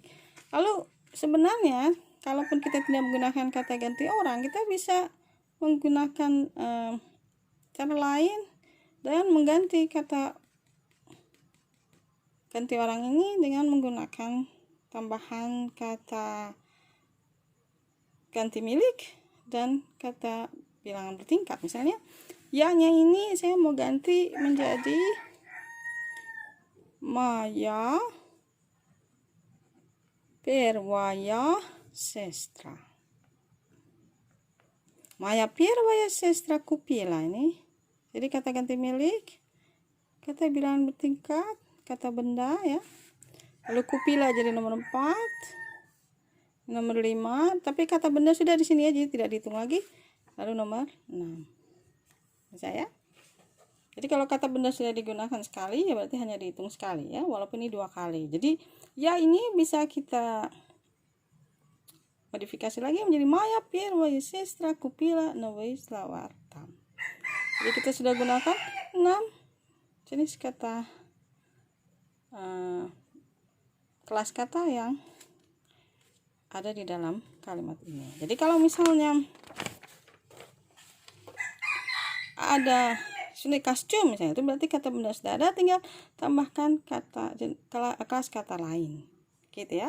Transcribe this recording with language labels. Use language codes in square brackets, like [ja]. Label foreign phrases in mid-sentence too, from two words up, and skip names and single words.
[id] Lalu sebenarnya kalaupun kita tidak menggunakan kata ganti orang, kita bisa menggunakan cara lain dengan mengganti kata ganti orang ini dengan menggunakan tambahan kata ganti milik dan kata bilangan bertingkat. Misalnya ya-nya ini saya mau ganti menjadi Maya [ru] Первая сестра. Maya Первая сестра купила ini. [id] Jadi kata ganti milik, kata bilangan bertingkat, kata benda ya. Lalu kupila jadi nomor 4. Nomor 5, tapi kata benda sudah di sini aja, tidak dihitung lagi. Lalu nomor 6. Bisa ya? Jadi kalau kata benda sudah digunakan sekali, ya berarti hanya dihitung sekali ya, walaupun ini 2 kali. Jadi ya ini bisa kita modifikasi lagi menjadi Maya [ru] Первая сестра купила новый [id] selawar tam. Jadi kita sudah gunakan 6 jenis kata kelas kata yang ada di dalam kalimat ini. Jadi kalau misalnya ada sini kostum misalnya, itu berarti kata benda sudah ada, tinggal tambahkan kata kelas kata lain, gitu ya.